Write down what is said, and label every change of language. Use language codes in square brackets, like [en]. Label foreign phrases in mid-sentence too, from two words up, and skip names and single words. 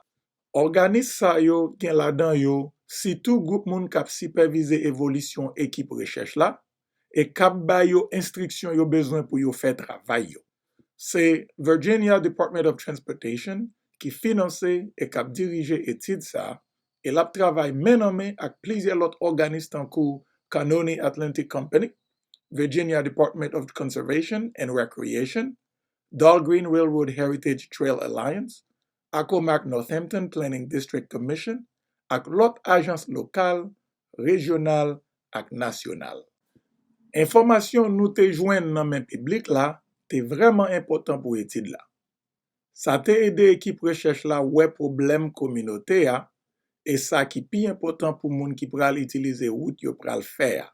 [ht] Organis sa yo gen la dan yo, sitou goup moun kap supervize evolisyon ekip rechèche la, e kap bay yo instriksyon yo bezwen pou yo fè travay yo. Se Virginia Department of Transportation ki finanse e kap dirije etid sa, e lap travay men an men ak plizye lot organis tankou Canoni Atlantic Company, Virginia Department of Conservation and Recreation, Dahlgreen Railroad Heritage Trail Alliance, Accomack Northampton Planning District Commission, ak lot ajans lokal, regional ak nasyonal. Informasyon nou te jwen nan men publik la, te vreman important pou etid la. Sa te ede ekip rechèche la wè problem kominote a, e sa ki pi important pou moun ki pral itilize wout yo pral fè a.